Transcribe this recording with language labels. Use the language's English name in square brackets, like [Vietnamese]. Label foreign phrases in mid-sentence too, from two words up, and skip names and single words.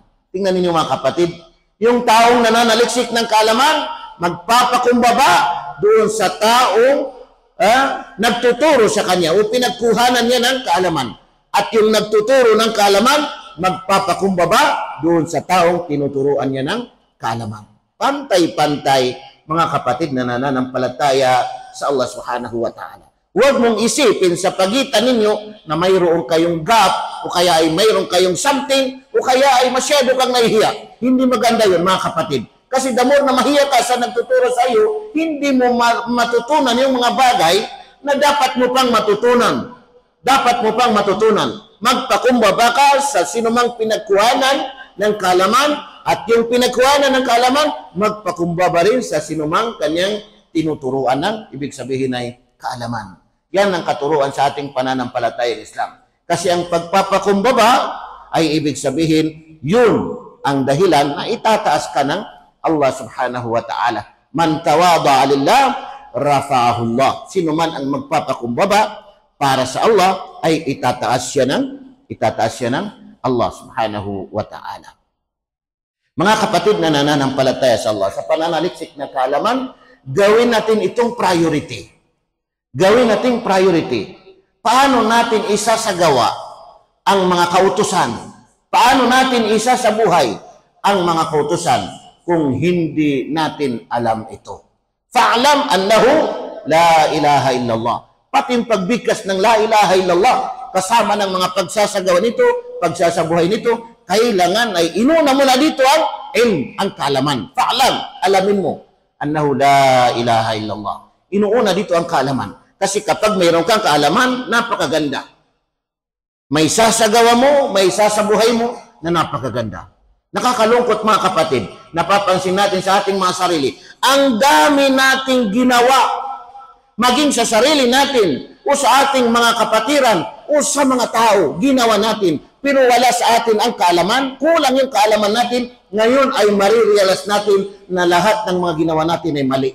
[Filipino] Tingnan ninyo mga kapatid, yung taong nananaliksik ng kaalaman, magpapakumbaba doon sa taong nagtuturo sa kanya o pinagkuhanan niya ng kaalaman. At yung nagtuturo ng kaalaman, magpapakumbaba doon sa taong tinuturuan niya ng kaalaman. Pantay-pantay, mga kapatid na nananampalataya sa Allah [Arabic] سبحانه وتعالى. [Filipino] Huwag mong isipin sa pagitan ninyo na mayroon kayong gap o kaya ay mayroon kayong something o kaya ay masyado kang nahihiya. Hindi maganda yun mga kapatid. Kasi [English] the more [Filipino] na mahiya ka sa nagtuturo sa iyo, hindi mo matutunan yung mga bagay na dapat mo pang matutunan. Dapat mo pang matutunan. Magpakumbaba ka sa sinumang pinagkuhanan ng kaalaman, at yung pinagkuhanan ng kaalaman, magpakumbaba rin sa sinumang kanyang tinuturuan ng ibig sabihin ay kaalaman. Yan ang katuruan sa ating pananampalatayang Islam. Kasi ang pagpapakumbaba ay ibig sabihin, yun ang dahilan na itataas ka ng Allah [Arabic] سبحانه وتعالى. من تواضع لله رفعه الله. [Filipino] Sino man ang magpapakumbaba para sa Allah ay itataas siya ng Allah [Arabic] سبحانه وتعالى. [Filipino] Mga kapatid na nananampalataya sa Allah, sa pananaliksik na kaalaman, gawin natin itong priority. Gawin natin priority. Paano natin isasagawa ang mga kautusan? Paano natin isasabuhay ang mga kautusan kung hindi natin alam ito? [Arabic] فاعلم أنه لا إله إلا الله. [Filipino] Pati yung pagbigkas ng [Arabic] لا إله إلا الله, [Filipino] kasama ng mga pagsasagawa nito, pagsasabuhay nito, kailangan ay inuna mo na dito ang kaalaman. Fa'alam, alamin mo, [Arabic] أنه لا إله إلا الله. [Filipino] Inuuna dito ang kaalaman. Kasi kapag mayroon kang kaalaman, napakaganda. May sasagawa mo, may sasabuhay mo na napakaganda. Nakakalungkot mga kapatid, napapansin natin sa ating mga sarili, ang dami nating ginawa, maging sa sarili natin, o sa ating mga kapatiran, o sa mga tao, ginawa natin, pero wala sa atin ang kaalaman, kulang yung kaalaman natin, ngayon ay marirealize natin na lahat ng mga ginawa natin ay mali.